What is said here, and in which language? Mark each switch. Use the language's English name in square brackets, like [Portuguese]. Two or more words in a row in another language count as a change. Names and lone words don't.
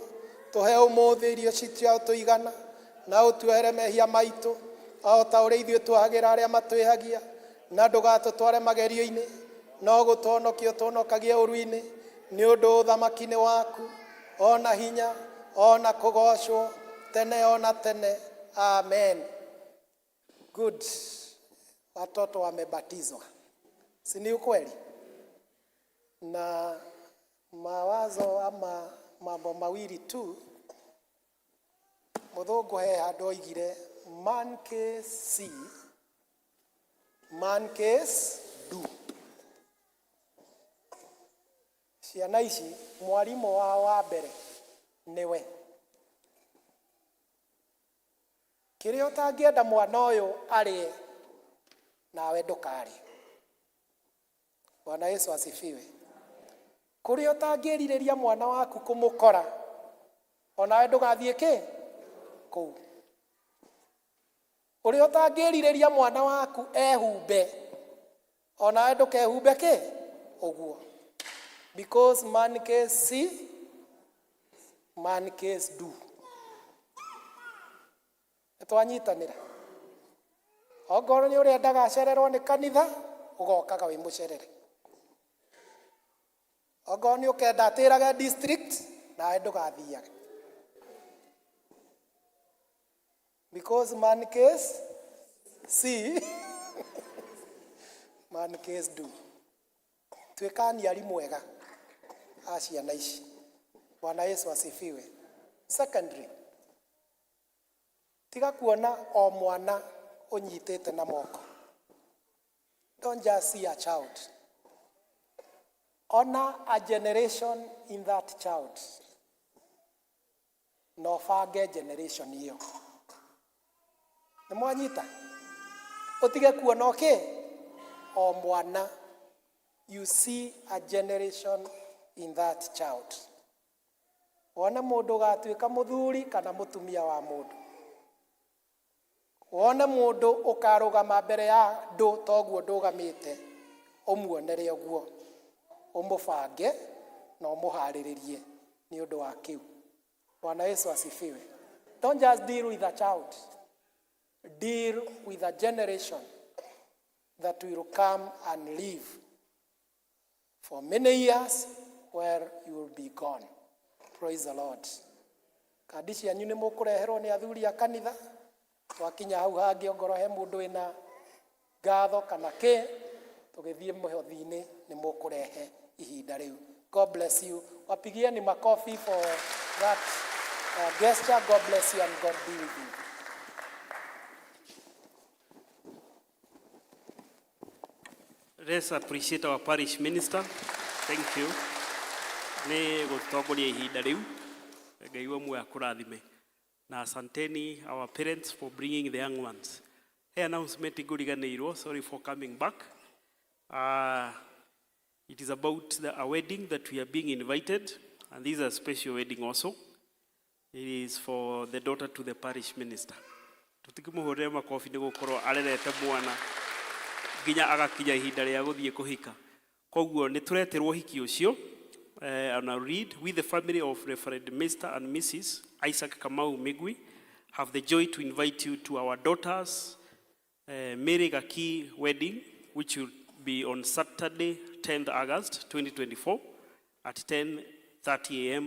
[Kikuyu] Tũhe ũmũthĩ irio citũ tũigana na ũtuohere mehia maitũ o ta ũrĩa ithuĩ twahagĩra arĩa matwĩhagia, na ndũgatũtware magerio-inĩ no gũtũhonokia ũtũhonokagie ũru-inĩ, nĩ ũndũ ũthamaki-inĩ waku ona hinya ona kũgocwo tene ona tene. [English] Amen. Good. [Swahili] Watoto wamebatizwa, si ni ukweli? Na mawazo ama mambo mawili tu. [Kikuyu] Mũthũngũ he handũ oigire [English] man case see, man case do. [Kikuyu] Ciana ici mwarimũ wao wa mbere nĩwe. Kĩrĩa ũtangĩenda mwana ũyũ arĩe nawe ndũkarĩe. [Swahili] Bwana Yesu asifiwe. [Kikuyu] Kũrĩa ũtangĩrirĩria mwana waku kũmũkora onawe ndũgathiĩ kĩ kũu. Ũrĩa ũtangĩrirĩria mwana waku ehumbe onawe ndũkehumbe kĩ ũguo. [English] Because man case see, man case do. [Kikuyu] Twanyitanĩra. Ongorwo nĩ ũrĩa ndagacererwo nĩ kanitha ũgokaga wĩ mũcerere. Ongorwo nĩ ũkenda atĩrage district nawe ndũgathiage. [English] Because man case see, man case do. [Kikuyu] Tuĩka ari mwega a ciana ici. [Swahili] Bwana Yesu asifiwe. Secondary. [Kikuyu] Tiga kuona o mwana unyitĩte na moko. [English] Don't just see a child. Honor a generation in that child. [Kikuyu] No bange generation hiyo. Nĩ mwanyita? Ũtige kuona o mwana. [English] You see a generation in that child. [Kikuyu] Wona mũndũ gatuĩka mũthuri kana mũtumia wa mũndũ. Wona mũndũ ũkarũgama mbere ya ndũ toguo ndũgamĩte, ũmuonere ũguo, ũmũbange na ũmũharĩrĩrie nĩ ũndũ wa kĩu. [Swahili] Bwana Yesu asifiwe. [English] Don't just deal with a child. Deal with a generation that will come and live for many years where you will be gone. Praise the Lord. [Kikuyu] Kandi cianyu nĩ mũkũreherwo nĩ athuri a kanitha. Twakinya hau hangĩ ongorwo he mũndũ wĩna ngatho kana kĩ, tũgĩthiĩ mũhothi-inĩ nĩ mũkũrehe ihinda rĩu. [English] God bless you. [Swahili] Wapigieni makofi [English] for that gesture. God bless you and God be with you. Let's appreciate our parish minister. Thank you. [Kikuyu] Nĩ gũtongoria ihinda rĩu. Ngai wa muoyo akũrathime. [Swahili] Na asanteni [English] our parents for bringing the young ones. [Kikuyu] Hey, announcement iguriganĩirwo. [English] Sorry for coming back. It is about a wedding that we are being invited, and this is a special wedding also. It is for the daughter to the parish minister. [Kikuyu] Tutikĩmũhũrĩre makobi nĩ gũkorwo arerete mwana nginya agakinya ihinda rĩa gũthiĩ kũhika. Koguo nĩ tũreterwo ũhiki ũcio. [English] And I'll read. We, the family of Reverend Mr. and Mrs. Isaac Kamau Migwi, have the joy to invite you to our daughter's Mary Gaki wedding, which will be on Saturday, 10th August 2024 at 10:30 a.m.